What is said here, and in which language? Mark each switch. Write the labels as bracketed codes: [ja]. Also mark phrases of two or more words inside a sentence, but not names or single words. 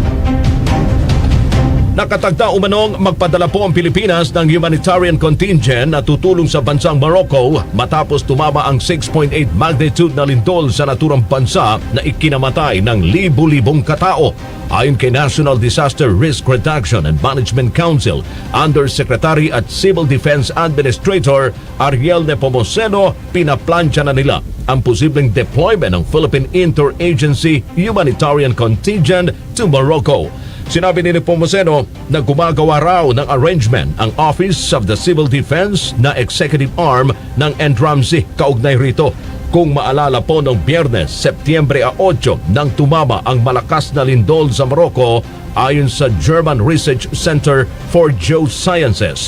[tl] Nakatagda umanong magpadala po ang Pilipinas ng [en] humanitarian contingent [tl] na tutulong sa bansang Morocco matapos tumama ang 6.8 magnitude na lindol sa naturang bansa na ikinamatay ng libu-libong katao. Ayon kay National Disaster Risk Reduction and Management Council, Undersecretary at Civil Defense Administrator Ariel Nepomuceno, pinaplansya na nila ang posibleng deployment ng Philippine Interagency Humanitarian Contingent to Morocco. Sinabi ni Nepomuceno na gumagawa raw ng arrangement ang Office of the Civil Defense na executive arm ng NDRAMSI kaugnay rito. Kung maalala po noong Biyernes, Setyembre 8, nang tumama ang malakas na lindol sa Morocco ayon sa German Research Center for Geosciences.